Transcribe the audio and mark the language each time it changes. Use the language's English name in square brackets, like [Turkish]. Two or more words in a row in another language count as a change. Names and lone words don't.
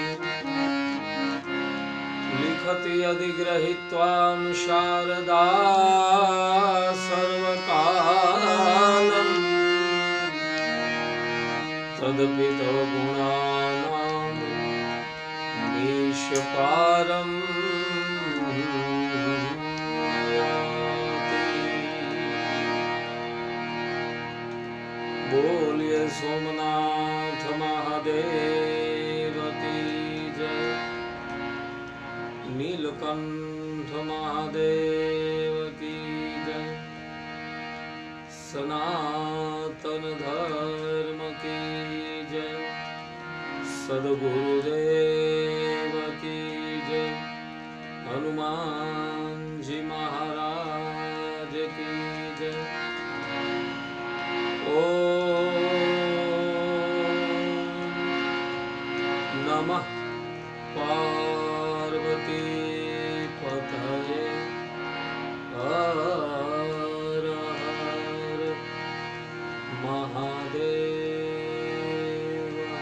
[Sanskrit] लिखति अधिग्रहीत्वां शारदा सर्वकालम् तदपि तव गुणानां मीशपारम् [Hindi] बोलिए सोमनाथ महादेव की जय, नीलकंठ महादेव की जय, सनातन धर्म की जय, सद्गुरुदेव की जय, हनुमान जी महाराज की जय। [Sanskrit] ओम नमः पार्वती पतये हर हर महादेव।